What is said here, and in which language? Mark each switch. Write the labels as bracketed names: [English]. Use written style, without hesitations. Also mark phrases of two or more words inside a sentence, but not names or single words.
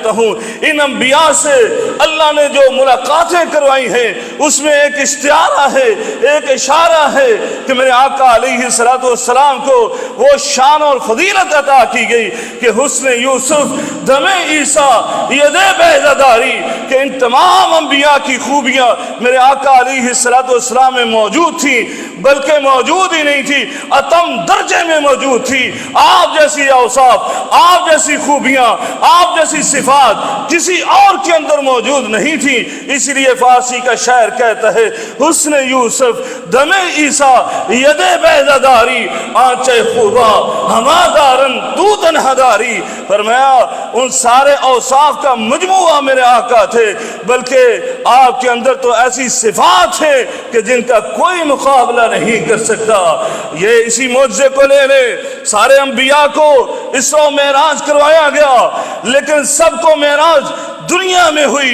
[Urdu] ہوں ان انبیاء سے اللہ نے جو ملاقاتیں کروائی ہیں اس میں ایک اشتہارہ ہے، ایک اشارہ ہے کہ میرے آقا [Arabic] علیہ السلام [Urdu] کو وہ شان اور فضیلت عطا کی گئی کہ [Persian] حسن یوسف دم عیسیٰ ید بیضہداری، [Urdu] کہ ان تمام انبیاء کی خوبیاں میرے آقا [Arabic] علیہ السلام [Urdu] میں موجود تھیں، بلکہ موجود ہی نہیں تھی، اتم درجے میں موجود تھی۔ آپ جیسی اوصاف، آپ جیسی خوبیاں، آپ جیسی صفات کسی اور کے اندر موجود نہیں تھی۔ اس لیے فارسی کا شاعر کہتا ہے [Persian] حسن یوسف دم عیسیٰ ید بیضہداری، آنچے خوبا ہما دارن تو تنہداری۔ [Urdu] فرمایا ان سارے اوصاف کا مجموعہ میرے آقا تھے، بلکہ آپ کے اندر تو ایسی صفات ہیں کہ جن کا کوئی مقابلہ نہیں کر سکتا۔ یہ اسی معجزے کو لے لے، سارے انبیاء کو اسراء و معراج کروایا گیا، لیکن سب کو معراج دنیا میں ہوئی۔